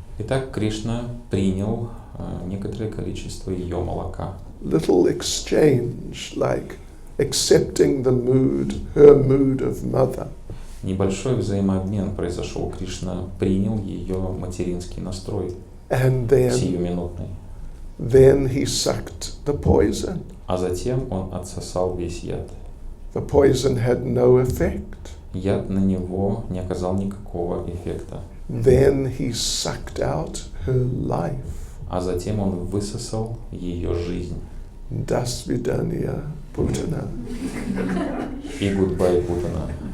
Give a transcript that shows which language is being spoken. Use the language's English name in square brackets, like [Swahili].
[Russian] Итак, Кришна принял некоторое количество ее молока. [English] Little exchange, like accepting her mood of mother. [Russian] Небольшой взаимообмен произошел. Кришна принял ее материнский настрой, [English] And then [Russian] сиюминутный. [English] He sucked the poison. [Russian] А затем он отсосал весь яд. [English] The poison had no effect. [Russian] Яд на него не оказал никакого эффекта. [English] Then he sucked out her life. [Russian] А затем он высосал ее жизнь. Das Vidanya Putana. И [English] goodbye, [Russian] Путана.